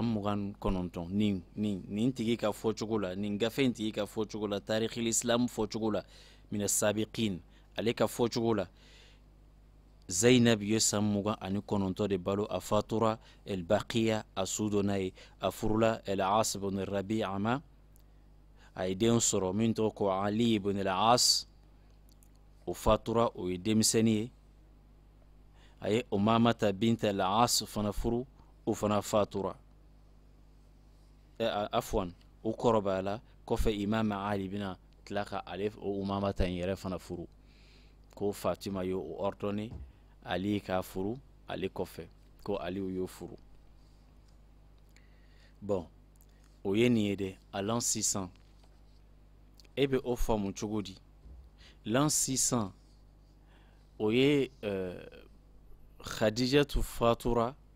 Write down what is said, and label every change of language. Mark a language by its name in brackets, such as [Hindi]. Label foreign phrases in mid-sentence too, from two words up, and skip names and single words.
[Bambara] 29 nin tigi ka fɔcogo la nin gafe in tigi ka fɔcogo la [Arabic] تاريخ الإسلام [Bambara] fɔcogo la mina sabiqin ale ka fɔcogo la Zainab ye san mugan ani kɔnɔntɔn de balo a fatura el baqiya a su dɔ n'a ye a furula el as ibn rabi'a ma a ye den sɔrɔ min tɔgɔ ko ali ibn el as o fatura o ye denmisɛnnin ye a ye umamata bint el as fana furu o fana fatura afwan o kɔrɔbayala kɔfɛ imam ali bɛna tila ka ale o umamata in yɛrɛ fana furu ko fatima ye o ordonné ali k'a furu ale kɔfɛ ko ali y'o furu bon o ye nin ye dɛ a l'an 600 e bɛ o faamu cogo di l'an 600 o ye khadijatu fatura